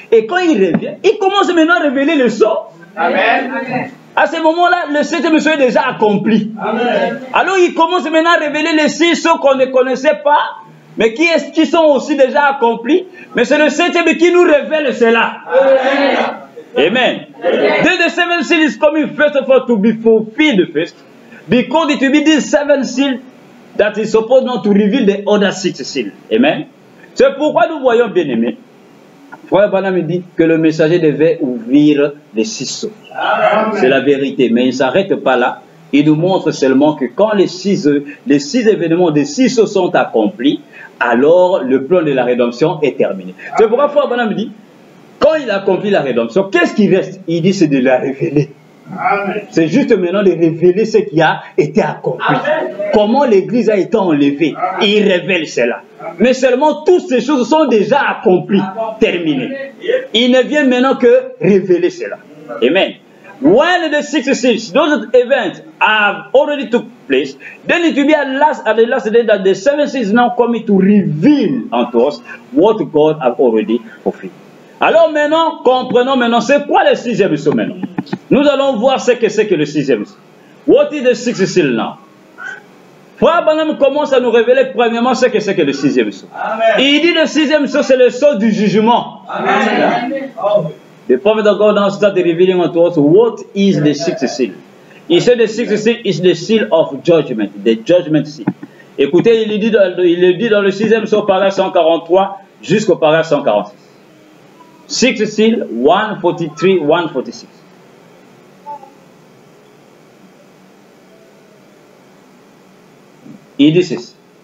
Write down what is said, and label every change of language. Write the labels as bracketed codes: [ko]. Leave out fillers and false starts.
[fr] Et quand il revient, il commence maintenant à révéler le sceau. Amen. À ce moment-là, le septième sceau est déjà accompli. Amen. Alors il commence maintenant à révéler les 6 sceaux qu'on ne connaissait pas, mais qui sont aussi déjà accomplis. Mais c'est le septième qui nous révèle cela. Amen. Amen. [en] Then the seventh seal is coming first of all to be fulfilled first, because it will be this seventh seal that is supposed not to reveal the other 6 seals. Amen. [fr] C'est pourquoi nous voyons, bien aimés, Frère Branham dit que le messager devait ouvrir les 6 sceaux. C'est la vérité, mais il ne s'arrête pas là. Il nous montre seulement que quand les six événements des 6 sceaux sont accomplis, alors le plan de la rédemption est terminé. C'est pourquoi Frère Branham dit, quand il accomplit la rédemption, qu'est-ce qui reste? Il dit c'est de la révéler. C'est juste maintenant de révéler ce qui a été accompli. Amen. Comment l'Église a été enlevée. Il révèle cela. Mais seulement toutes ces choses sont déjà accomplies, terminées. Il ne vient maintenant que révéler cela. Amen. [en] When the 6 seals, those events have already took place, then it will be at the last day that the 7 seals now coming to reveal unto us what God has already fulfilled. [fr] Alors maintenant, comprenons maintenant, c'est quoi le 6e sceau maintenant? Nous allons voir ce que c'est que le 6e sceau. [en] What is the 6th seal now? [fr] Frère Branham commence à nous révéler premièrement ce que c'est que le 6e sceau. Il dit le 6e sceau, c'est le sceau du jugement. Amen. [en] The prophet of God now started revealing unto us what is the 6th seal. He said the 6th seal is the seal of judgment, the judgment seal. [fr] Écoutez, il le dit dans le 6e sceau, paragraphe 143 jusqu'au paragraphe 146. [en] 6th seal, 143, 146. [fr] Il dit ceci.